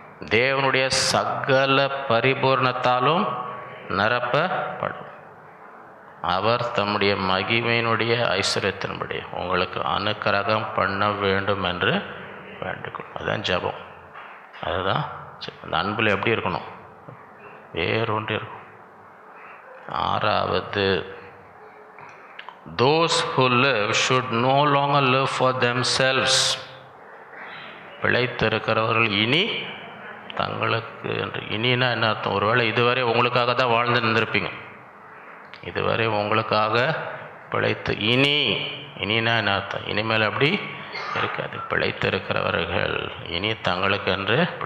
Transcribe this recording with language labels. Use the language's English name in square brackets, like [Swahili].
[Tamil] தேவனுடைய சகல பரிபூர்ணத்தாலும் நிரப்பப்படும். அவர் தம்முடைய மகிமையினுடைய ஐஸ்வர்யத்தின்படி உங்களுக்கு அனுக்கிரகம் பண்ண வேண்டும் என்று வேண்டிக்கொள்ளும். அதுதான் ஜெபம். அதுதான் அந்த அன்பில் எப்படி இருக்கணும்? வேறொன்று இருக்கும். [English] 6வது, those who live should no longer live for themselves. [Tamil] பிழைத்திருக்கிறவர்கள் இனி தங்களுக்கு என்று. இனினா என்ன அர்த்தம்? ஒருவேளை இதுவரை உங்களுக்காக தான் வாழ்ந்து நின்றுருப்பீங்க, இதுவரை உங்களுக்காக பிழைத்து. இனினா என்ன அர்த்தம்? இனிமேல் அப்படி இருக்காது. பிழைத்திருக்கிறவர்கள் இனி தங்களுக்கு என்று.